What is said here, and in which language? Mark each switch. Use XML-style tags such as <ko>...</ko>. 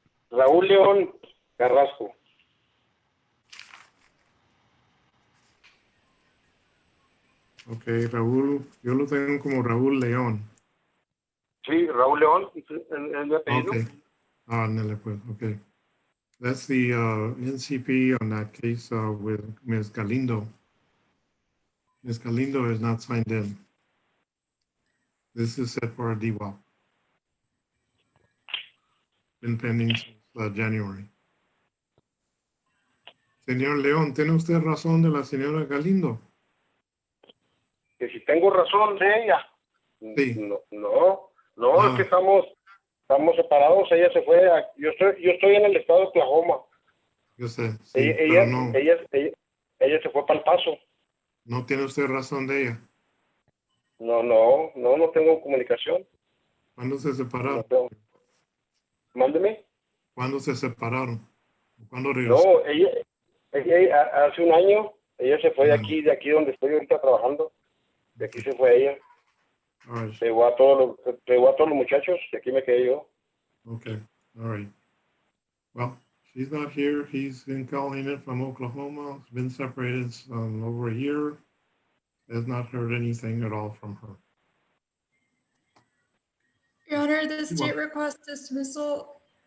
<es>Raúl León Carrasco. Ok, Raúl. Yo lo tengo como Raúl León. Sí, Raúl León, es mi apellido. Okay. Ándale, pues. Okay.</es> <en>That's the NCP on that case with Ms. Galindo. Ms. Galindo is not signed in. This is set for a DWAP. Been pending since January.</en> <es>Señor León, ¿tiene usted razón de la señora Galindo? Que si tengo razón de ella. Sí. No, es que estamos separados. Ella se fue. Yo estoy en el estado de Oklahoma. Yo sé, sí, pero no. Ella se fue para El Paso. ¿No tiene usted razón de ella? No tengo comunicación. ¿Cuándo se separaron? Mándeme. ¿Cuándo se separaron? ¿Cuándo regresó? No, ella hace un año, ella se fue de aquí donde estoy ahorita trabajando. De aquí se fue ella.</es> <en>All right.</en> <es>Se llevó a todos los muchachos y aquí me quedé yo.</es> <en>Okay, all right. Well, she's not here. He's been calling in from Oklahoma. It's been separated over a year. Has not heard anything at all from her. Your Honor, the state requests dismissal.</en>